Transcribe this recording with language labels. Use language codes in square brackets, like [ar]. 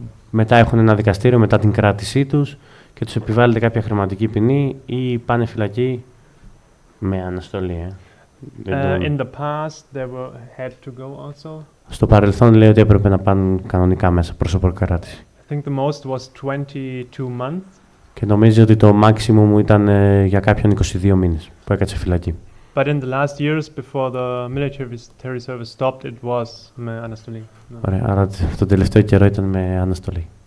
[el] Μετά έχουν ένα δικαστήριο μετά την κράτησή τους και τους επιβάλλεται κάποια χρηματική ποινή ή πάνε φυλακή με αναστολή. [en] In the past they had to go also. [el] Στο παρελθόν λέει ότι έπρεπε να πάνε κανονικά μέσα προς προκράτηση. [en] I think the most was 22 months. [el] Και νομίζω ότι το maximum μου ήταν για κάποιον 22 μήνες που έκατσε φυλακή. [en] But in the last years before the military service stopped, it was [el] με αναστολή. Ωραία, άρα το τελευταίο καιρό ήταν με αναστολή.